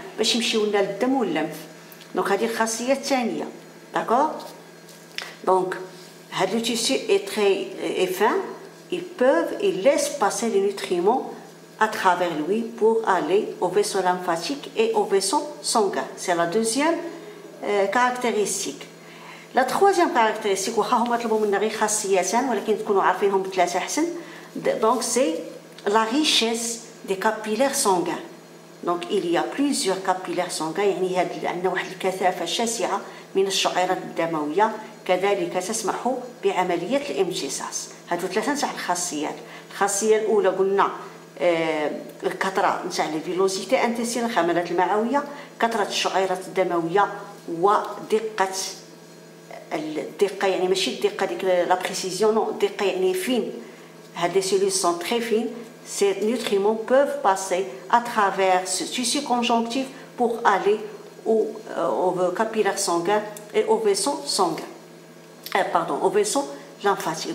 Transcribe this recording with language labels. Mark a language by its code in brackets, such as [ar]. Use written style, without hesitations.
[ar] باش يمشيو لنا للدم واللمف. دونك هذه الخاصيه الثانيه. داكور. [fr] دونك هذا لو تيسو اي تري اي فان. ils laissent passer les nutriments à travers lui pour aller au vaisseau lymphatique et au vaisseau sanguin. C'est la deuxième caractéristique. La troisième caractéristique, [ar] وهما طلبوا منا غير خاصيتان ولكن تكونوا عارفينهم بثلاثه احسن. [fr] Donc c'est la richesse des capillaires sanguins. Donc il y a plusieurs capillaires sanguins. [ar] يعني عندنا واحد الكثافه شاسعه من الشعيرات الدمويه كذلك تسمح بعمليه الامتصاص. هادو ثلاثه تاع الخاصيات. الخاصيه الاولى قلنا الكثره نتاع الفيلوزيتي انتيسيل الخملات المعويه، كثره الشعيرات الدمويه ودقه الدقه، يعني ماشي الدقه ديك لا بريسيزيون، نو الدقه يعني فين. هاد [fr] لي سيلولز سون تري فين. Ces nutriments peuvent passer à travers ce tissu conjonctif pour aller au capillaire sanguin et au vaisseau sanguin. Pardon, au vaisseau lymphatique.